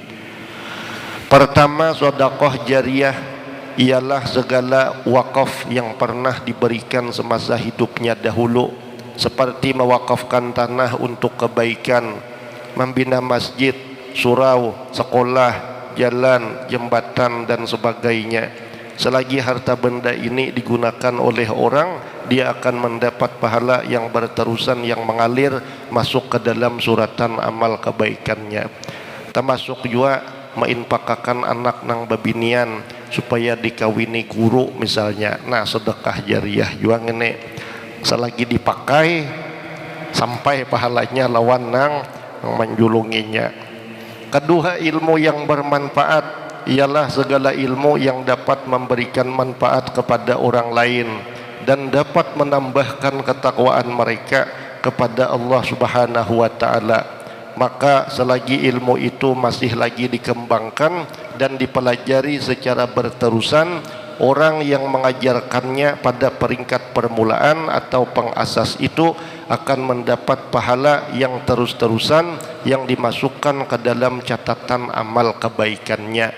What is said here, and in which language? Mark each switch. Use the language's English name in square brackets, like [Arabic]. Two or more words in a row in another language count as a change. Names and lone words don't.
[Malay] Pertama, sedekah jariyah ialah segala wakaf yang pernah diberikan semasa hidupnya dahulu, seperti mewakafkan tanah untuk kebaikan, membina masjid, surau, sekolah, jalan, jembatan dan sebagainya. Selagi harta benda ini digunakan oleh orang, dia akan mendapat pahala yang berterusan yang mengalir masuk ke dalam suratan amal kebaikannya. [Banjar] Termasuk juga menginfakkan anak nang babinian supaya dikawini guru misalnya. Nah, sedekah jariyah juga ngene, selagi dipakai sampai pahalanya lawan nang menjulunginya. [Malay] Kedua, ilmu yang bermanfaat ialah segala ilmu yang dapat memberikan manfaat kepada orang lain dan dapat menambahkan ketakwaan mereka kepada Allah [Arabic] Subhanahu wa ta'ala. [Malay] Maka selagi ilmu itu masih lagi dikembangkan dan dipelajari secara berterusan, orang yang mengajarkannya pada peringkat permulaan atau pengasas itu akan mendapat pahala yang terus-terusan yang dimasukkan ke dalam catatan amal kebaikannya.